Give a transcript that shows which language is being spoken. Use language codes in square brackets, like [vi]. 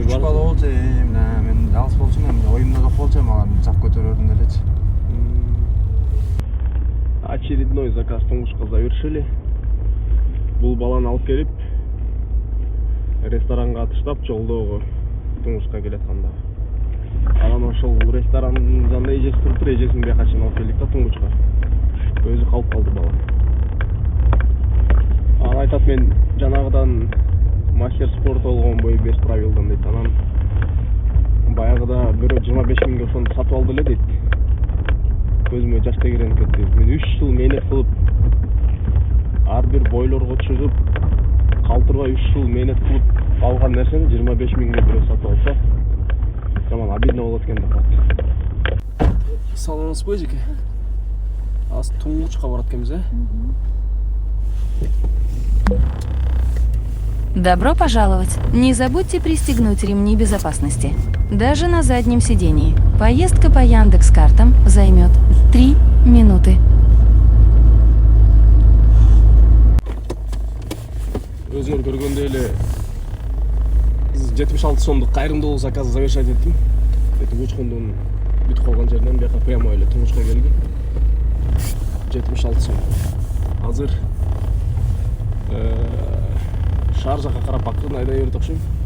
[ky] үч бала болчу, мен алыс болчумун, оюмда жок болчу, мага чак көтөрөрдүн элечи. [ru] Очередной заказ туңгучка завершили. [ky] Бул баланы алып келип ресторанга атыштап жолдогу туңгучка келатканда. Анан ошол ресторанын жанында эжеси туруптур, эжесин бияка чейин алып келдик да туңгучка. Өзү калып калды бала. Анан айтат, мен жанагыдан мастер спорт болгон бою без правилдан дейт. Анан баягыда бирөө 25 миңге ошону сатып алды эле дейт. Көзүмө жаш тегеренип кетти. Мен 3 жыл мээнет кылып, ар бир бойлорго чыгып, калтырбай 3 жыл мээнет кылып алган нерсени 25 миңге бирөө сатып алса, жаман обидно болот экен деп калат. Саламатсызбы эжеке? Аз туңгучка барат экенбиз, [ru] Добро пожаловать. Не забудьте пристегнуть ремни безопасности. Даже на заднем сидении. Поездка по Яндекс.Картам займет 3 минуты. [ky] Өзүңөр көргөндөй эле 76 сомдук кайрымдуулук заказды завершать эттим. Эти учкундун бүтүп калган жеринен бияка прямой эле туңгучка келдим. 76 сом. Азыр шаар жака карап акырын айдай берет окшойм.